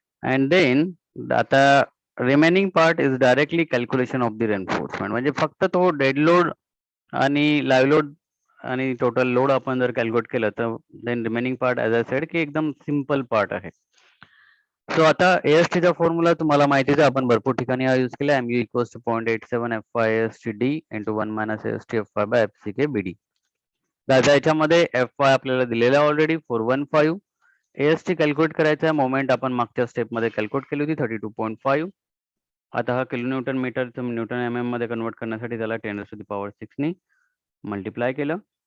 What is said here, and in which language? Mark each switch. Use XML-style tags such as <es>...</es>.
<en>and then</en> <mr>आता</mr> <en>Remaining part is directly calculation of the reinforcement.</en> <mr>म्हणजे फक्त तो डेड लोड आणि लाईव्ह लोड आणि टोटल लोड आपण जर कॅल्क्युलेट केलं तर</mr> <en>then remaining part as I said</en> <mr>की एकदम सिम्पल पार्ट आहे. सो आता AST चा फॉर्म्युला तुम्हाला माहितीच आहे, आपण भरपूर ठिकाणी हा यूज केला.</mr> <en>MU = 0.87 FY AST D into 1 - AST FY by FCK BD.</en> <mr>आता याच्यामध्ये FY आपल्याला दिलेला ऑलरेडी 415. AST कॅल्क्युलेट करायचा मोमेंट आपण मागच्या स्टेपमध्ये कॅल्क्युलेट केली होती 32.5. आता हा किलोन्यूटन मीटर न्यूटन MM मध्ये कन्वर्ट करण्यासाठी त्याला 10⁶ ने मल्टिप्लाय केलं.</mr>